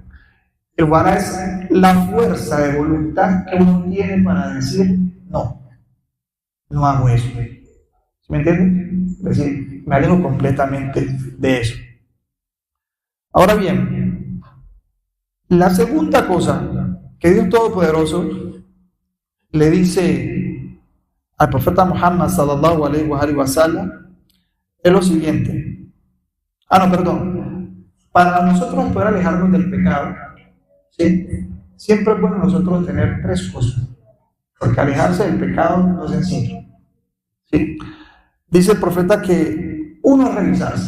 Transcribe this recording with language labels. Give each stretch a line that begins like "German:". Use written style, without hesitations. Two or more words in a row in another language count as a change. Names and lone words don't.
Spanish: El warat es la fuerza de voluntad que uno tiene para decir, no hago eso. ¿Sí me entienden? Es decir, me alejo completamente de eso. Ahora bien, la segunda cosa que Dios Todopoderoso le dice al profeta Muhammad
Arabic: صلى الله عليه وسلم
Spanish: es lo siguiente. Para nosotros poder alejarnos del pecado, ¿sí? Siempre es bueno nosotros tener tres cosas, porque alejarse del pecado no es sencillo. ¿Sí? Dice el profeta que uno es revisarse.